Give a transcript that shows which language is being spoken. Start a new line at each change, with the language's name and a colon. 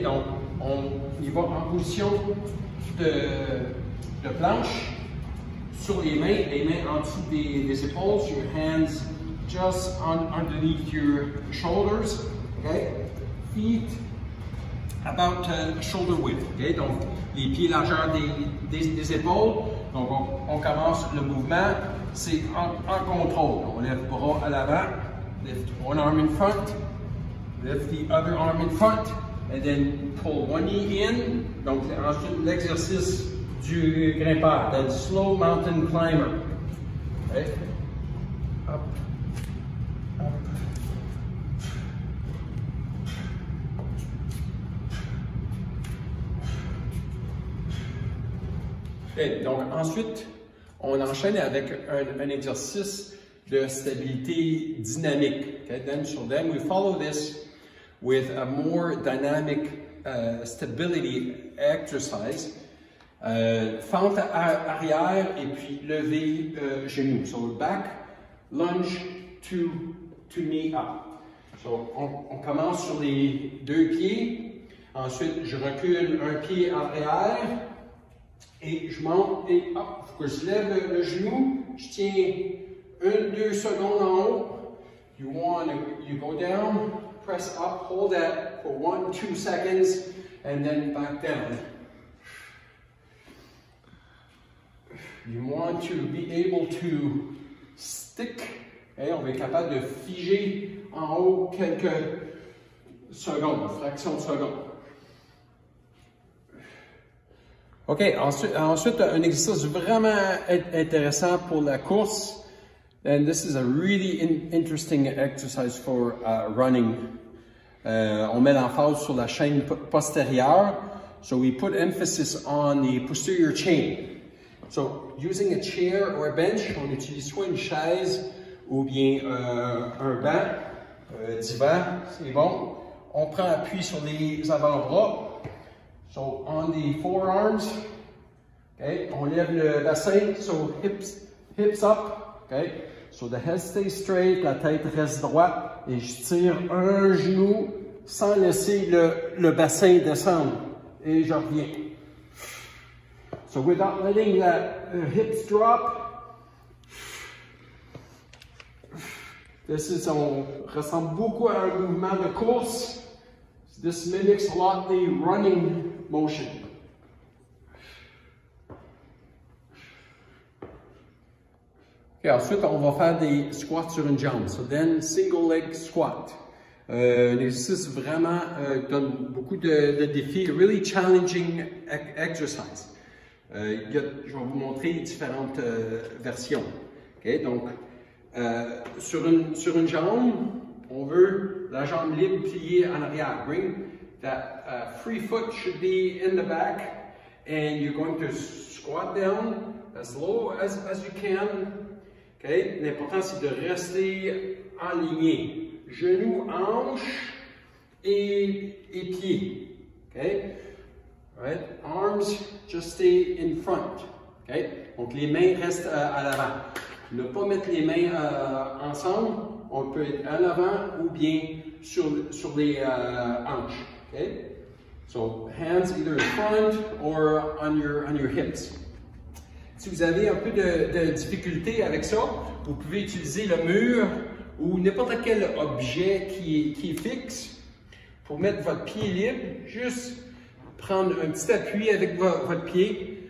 French: Donc, on y va en position de planche sur les mains en dessous des épaules,
English: your hands just underneath your shoulders, okay? Feet about shoulder width, okay?
French: Donc, les pieds largeur des épaules. Donc, on commence le mouvement, c'est en contrôle. On lève le bras à l'avant,
English: lift one arm in front, lift the other arm in front, and then pull one knee in.
French: Donc, ensuite, l'exercice du grimpeur,
English: the slow mountain climber.
French: Okay?
English: Up, up.
French: Okay, donc ensuite, on enchaîne avec un exercice de stabilité dynamique. Okay?
English: Then we follow this with a more dynamic stability exercise.
French: Fente arrière et puis lever genou.
English: So back, lunge to knee up.
French: So on commence sur les deux pieds. Ensuite, je recule un pied en arrière et je monte et hop, faut que je lève le genou. Je tiens 1-2 secondes en haut.
English: You go down, press up, hold that for 1-2 seconds, and then back down. You want to be able to stick.
French: Okay, on va être capable de figer en haut quelques secondes, fraction de seconde. OK, ensuite un exercice vraiment intéressant pour la course.
English: And this is a really interesting exercise for running.
French: On met l'emphase sur la chaîne postérieure.
English: So we put emphasis on the posterior chain. So, using a chair or a bench,
French: on utilise soit une chaise ou bien un banc, divan, c'est bon. On prend appui sur les avant-bras.
English: So, on the forearms, okay,
French: on lève le bassin,
English: so hips up, okay. So, the head stays straight,
French: la tête reste droite et je tire un genou sans laisser le bassin descendre et je reviens.
English: So without letting the hips drop,
French: on ressemble beaucoup à un mouvement de course.
English: This mimics a lot the running motion.
French: Okay, ensuite, on va faire des squats sur une jambe.
English: So then, single leg squat.
French: Un exercice vraiment donne beaucoup de défis.
English: Really challenging exercise.
French: Je vais vous montrer différentes versions. Okay? Donc, sur une jambe, on veut la jambe libre pliée en arrière.
English: Bring that free foot should be in the back, and you're going to squat down as low as you can. Okay?
French: L'important, c'est de rester aligné. Genoux, hanches et pieds. Okay? Right?
English: Arms just stay in front. Okay?
French: Donc les mains restent à l'avant. Ne pas mettre les mains ensemble. On peut être à l'avant ou bien sur les hanches. Okay?
English: So hands either in front or on your hips.
French: Si vous avez un peu de difficulté avec ça, vous pouvez utiliser le mur ou n'importe quel objet qui est fixe pour mettre votre pied libre. Juste prendre un petit appui avec votre pied.